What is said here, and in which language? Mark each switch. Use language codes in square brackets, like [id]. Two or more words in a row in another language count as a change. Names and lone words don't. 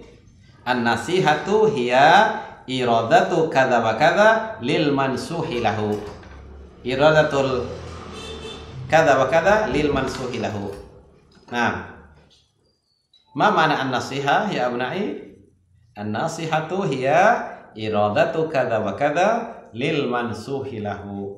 [ar] النصيحة هي إرادة كذا وكذا للمنصوح له. إرادة كذا وكذا للمنصوح له. Nah, ما معنى النصيحة يا أبنائي? النصيحة هي إرادة كذا وكذا للمنصوح له.